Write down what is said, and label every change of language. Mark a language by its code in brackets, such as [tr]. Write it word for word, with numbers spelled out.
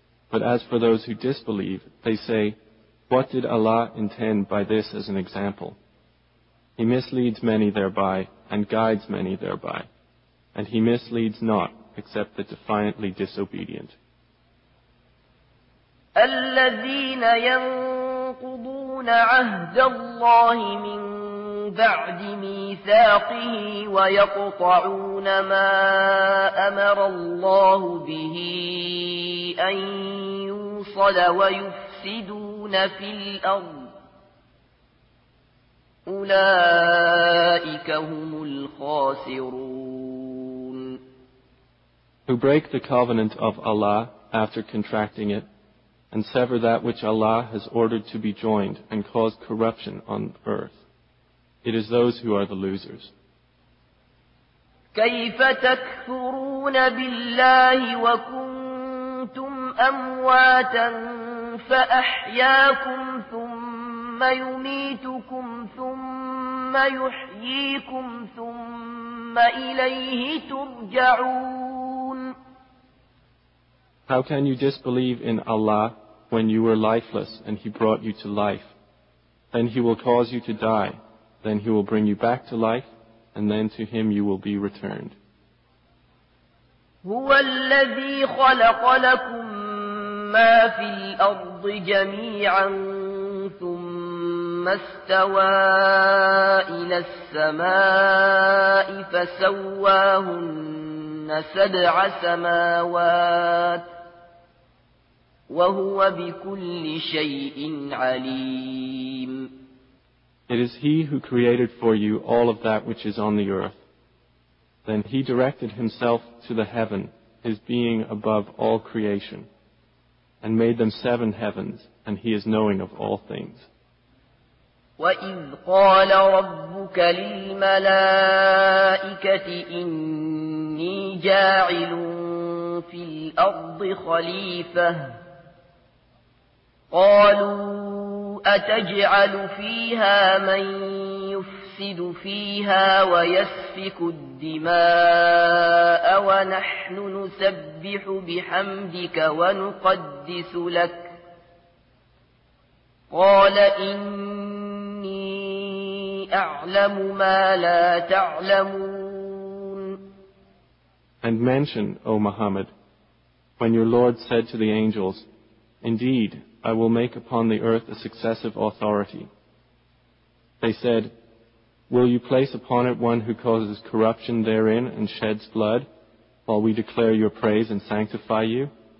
[en] But as for those who disbelieve, they say, What did Allah intend by this as an example? He misleads many thereby, and guides many thereby, and He misleads not, except the defiantly disobedient. [ar] الَّذِينَ يَنقُضُونَ عَهْدَ اللَّهِ مِن بَعْدِ مِيثَاقِهِ وَيَقْطَعُونَ مَا أَمَرَ اللَّهُ بِهِ أَن يُوصَلَ وَيُفْسِدُونَ في الأرض أولئك هم الخاسرون [en] Who break the covenant of Allah after contracting it, and sever that which Allah has ordered to be joined, and cause corruption on earth. It is those who are the losers. [ar] كيف تكفرون بالله وكنتم أمواتا فأحياكم ثم يميتكم ثم يحييكم ثم إليه ترجعون. [en] How can you disbelieve in Allah when you were lifeless and He brought you to life? Then He will cause you to die. Then He will bring you back to life. And then to Him you will be returned. [ar] هو الذي خلق لكم ما في الأرض جميعا ثم استوى إلى السماء فسواهن سبع سماوات وهو بكل شيء عليم. [en] It is He who created for you all of that which is on the earth. Then He directed Himself to the heaven, His being above all creation, and made them seven heavens, and He is knowing of all things. [ar] وَإِذْ قَالَ رَبُّكَ لِلْمَلَائِكَةِ إِنِّي جَاعِلٌ فِي الْأَرْضِ خَلِيفَةً قَالُوا أتجعل فيها من يفسد فيها ويسفك الدماء ونحن نسبح بحمدك ونقدس لك قال إني أعلم ما لا تعلمون. [en] And mention, O Muhammad, when your Lord said to the angels, Indeed, I will make upon the earth a successive authority. They said, Will you place upon it one who causes corruption therein and sheds blood, while we declare your praise and sanctify you?